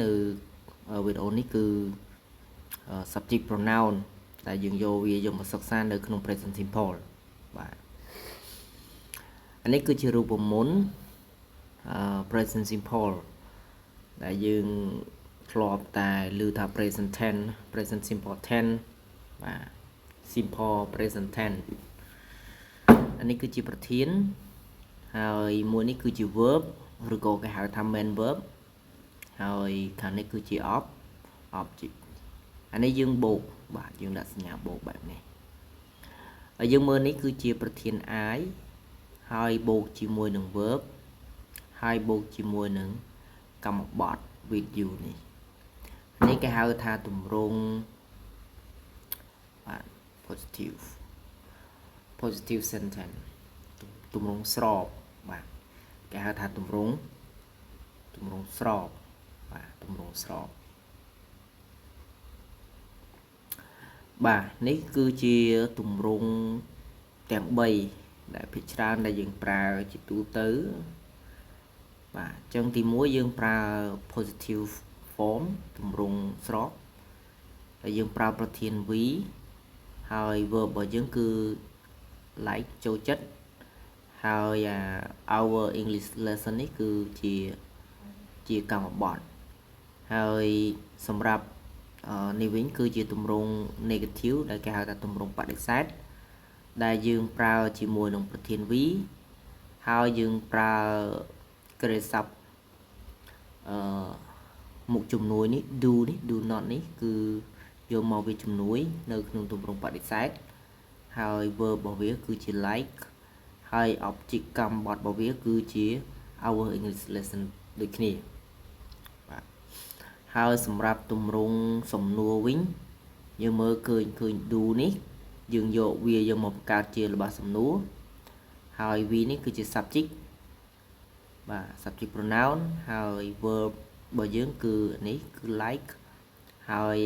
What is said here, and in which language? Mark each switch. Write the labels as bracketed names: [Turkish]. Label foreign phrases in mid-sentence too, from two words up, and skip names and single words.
[Khmer] នៅវីដេអូនេះគឺ [English] subject pronoun [Khmer] ដែលយើងយកវាយកមកសិក្សានៅក្នុង [English] present simple [Khmer] បាទអានេះគឺជារូបមន្ត [English] present simple [Khmer] ដែលយើងធ្លាប់តែ ឮថា [English] present tense present simple tense [Khmer] បាទ [English] simple present tense [Khmer] អានេះគឺជាប្រធានហើយមួយនេះគឺជា verb ឬក៏គេហៅថា [English] main verb [Khmer] ហើយខាងនេះគឺជា object អានេះយើងបូកបាទយើងដាក់ស ញ្ញាបូកបែបនេះហើយយើងមើលនេះគឺជាប្រធាន I ហើយបូកជាមួយនឹង verb ហើយបូកជាមួយនឹងកម្មបត្តិ [English] with you [Khmer] នេះគេហៅថាទម្រង់បាទ [English] positive sentence [Khmer] ទម្រង់ស្របបាទគេហៅថាទម្រង់ស្របបាទទម្រង់ស្រប បាទនេះគឺជាទម្រង់ទាំង3ដែលភាគច្រើនដែលយើងប្រើជាទូទៅបាទអញ្ចឹងទី 1យើងប្រើ [English] positive form [Khmer] ទម្រង់ស្របហើយយើងប្រើប្រធាន V ហើយ verb របស់យើងគឺ like ចូលចិត្តហើយ [English] our English lesson [Khmer] នេះគឺជាកម្មបត្តិហើយសម្រាប់នេះវិញគឺជាទម្រង់ negative ដែលគេហៅថាទម្រង់បដិសេធដែលយើងប្រើជាមួយនឹងប្រធាន V ហើយយើងប្រើក្រិយាសព្ទ មុខជំនួយនេះ [English] do not [Khmer] នេះគឺយកមកវាជំនួយនៅក្នុងទម្រង់បដិសេធ ហើយ verb របស់វាគឺជា like ហើយ object កម្មបត្តិរបស់វាគឺជា [English] our English lesson [Khmer] ដូចគ្នាបាទហើយសម្រាប់ទម្រង់សំណួរវិញយើងមើលឃើញ do នេះយើងយកវាយកមកបង្កើតជារបស់សំណួរហើយ V នេះគឺជា subject បាទ [English] subject pronoun [Khmer] ហើយ verb របស់យើងគឺនេះគឺ like ហើយ